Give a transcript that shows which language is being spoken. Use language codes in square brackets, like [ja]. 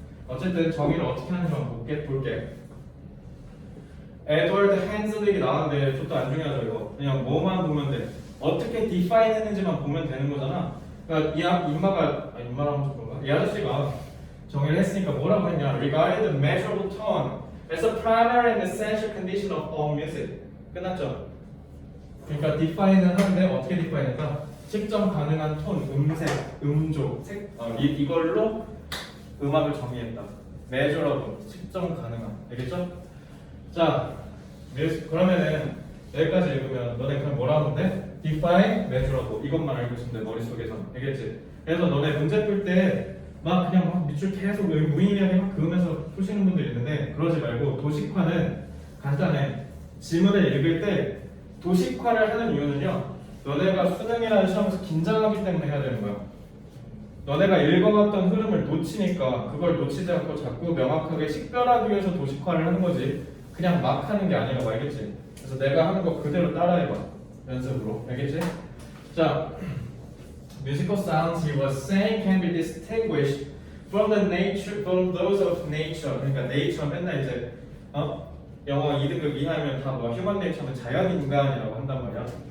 [ko] 어쨌든 정의를 어떻게 하는지 한번 볼게. 에드워드 핸슬릭이 나왔는데 저도 안 중요하죠 이거. 그냥 뭐만 보면 돼. 어떻게 define 했는지만 보면 되는 거잖아. 그러니까 인마가 그런가? 이 아저씨가 정의를 했으니까 뭐라고 했냐? [en] Regarding the measurable tone as a primary and essential condition of all music. [ko] 끝났죠? 그러니까 define는 하는데 어떻게 define할까? 측정 가능한 톤, 음색, 음조, 이걸로 음악을 정의했다. measurable, 측정 가능한. 알겠죠? 자, 그러면은 여기까지 읽으면 너네 그냥 뭐라 하면 돼? define, measurable 이것만 알고 있으면 돼 머릿속에서. 알겠지? 그래서 너네 문제 풀 때 막 그냥 막 밑줄 계속 무의미하게 막 그으면서 푸시는 분들 있는데 그러지 말고 도식화는 간단해. 지문을 읽을 때 도식화를 하는 이유는요. 너네가 수능이라는 시험에서 긴장하기 때문에 해야 되는 거야. 너네가 읽어갔던 흐름을 놓치니까 그걸 놓치지 않고 자꾸 명확하게 식별하기 위해서 도식화를 하는 거지 그냥 막 하는 게 아니라고. 알겠지? 그래서 내가 하는 거 그대로 따라해봐 연습으로. 알겠지? 자, [en] musical sounds he was saying can be distinguished from those of nature. [ko] 그러니까 nature 맨날 이제 영어 2등급 이하면 다 뭐 human nature는 자연 인간이라고 한단 말이야.